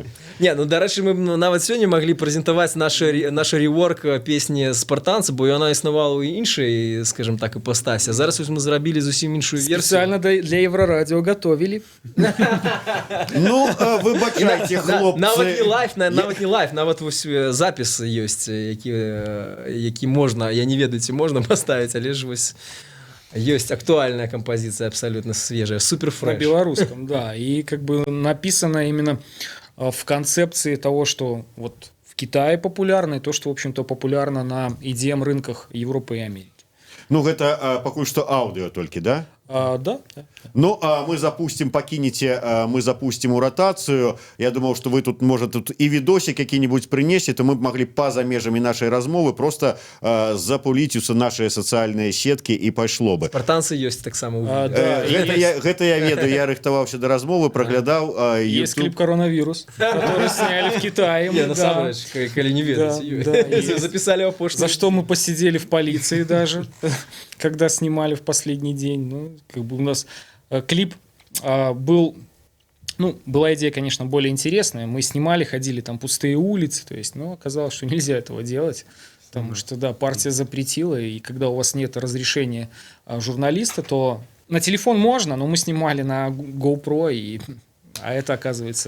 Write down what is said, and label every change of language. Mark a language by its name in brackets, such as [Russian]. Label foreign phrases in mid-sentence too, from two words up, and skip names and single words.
[Belarusian] Не, ну дарэчы, мы нават сёння маглі прэзентаваць наш реворк песні спартанцы, бо яна існавала ў іншай, скажем так, іпостасі. Зараз мы зрабілі зусім іншую версію. [Russian] Специально для Еврорадио готовили. [Belarusian] Ну, выбачайце, хлопцы. Нават не лайф, нават вось запіс ёсць, які можна, я не ведаю, ці можна паставіць, але ж вось [Russian] есть актуальная композиция, абсолютно свежая, супер фреш. На белорусском, да. И как бы написано именно в концепции того, что вот в Китае популярно, и то, что, в общем-то, популярно на EDM рынках Европы и Америки. [Belarusian] Ну, гэта пакуль што аўдыо толькі, да? Да. Ну, [Russian] мы запустим, мы запустим у ротацию. Я думал, что вы тут, может, тут и видосик какие-нибудь принесете, то мы бы могли [Belarusian] поза межами нашей размовы [Russian] просто запулить у наши социальные сетки и пошло бы. Спартанцы есть так само. [Belarusian] Гэта я ведаю, я рыхтаваўся до размовы, проглядал. [Russian] Есть клип «Коронавирус», который сняли в Китае. [Belarusian] Не, насамрэч, калі не ведаеце. [Russian] Записали его пошту. За что мы посидели в полиции даже, когда снимали в последний день. Ну, как бы у нас клип был, ну, была идея, конечно, более интересная. Мы снимали, ходили там пустые улицы, то есть, но оказалось, что нельзя этого делать, потому что, да, партия запретила, и когда у вас нет разрешения журналиста, то на телефон можно, но мы снимали на GoPro, а это оказывается...